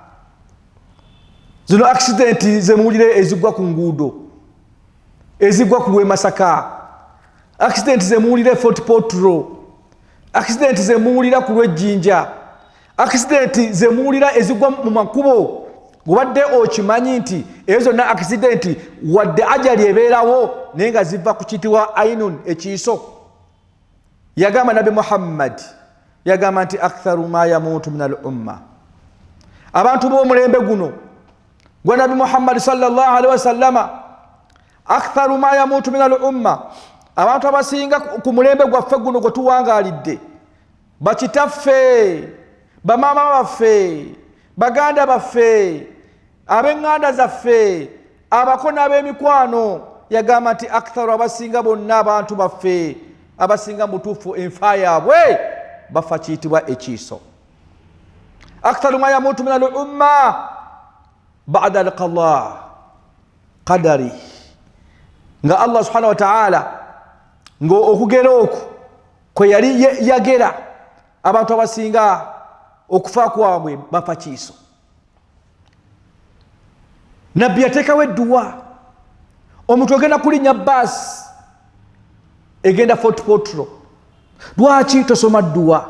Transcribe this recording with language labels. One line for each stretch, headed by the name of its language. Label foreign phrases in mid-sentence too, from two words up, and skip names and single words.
Ganda: Zino accident zemuwulire ezigwa ku nguudo, ezigwa ku lw'e Masaka, accident zemuwulire Fort Portal, accident zemuwulira ku lw'Ejjinja, accident zemuwulira ezigwa mu makubo. Gubadde okimanyi nti ezo zonna accident wadde ajali ebeerawo naye nga ziva ku kiyitibwa ainun, ekiiso. Yagamba Nabi Muhammad, yagamba nti
Arabic: أكثر ما يموت من الأمة,
Ganda: abantu b'omulembe guno gwa Nabi Muhammad
Arabic: صلى الله عليه وسلم, أكثر ما يموت من الأمة,
Ganda: abantu abasinga ku mulembe gwaffe guno gwe tuwangaalidde, bakitaffe, bamaama baffe, baganda baffe, ab'eŋŋanda zaffe, abako n'ab'emikwano. Yagamba nti aktharu, abasinga bonna abantu baffe, abasinga mutuufu enfa yaabwe bafa kiyitibwa ekiiso.
Arabic: أكثر ما يموت من الأمة بعد القضاء قدر,
Ganda: nga Allah
Arabic: سبحانه وتعالى
Ganda: nga okugera okwo kwe yali yagera abantu abasinga okufa kwabwe bafa kiiso. Nabbi yateekawo edduwa, omuntu ogenda kulinnya bbaasi egenda Fort Portal, lwaki tosoma dduwa?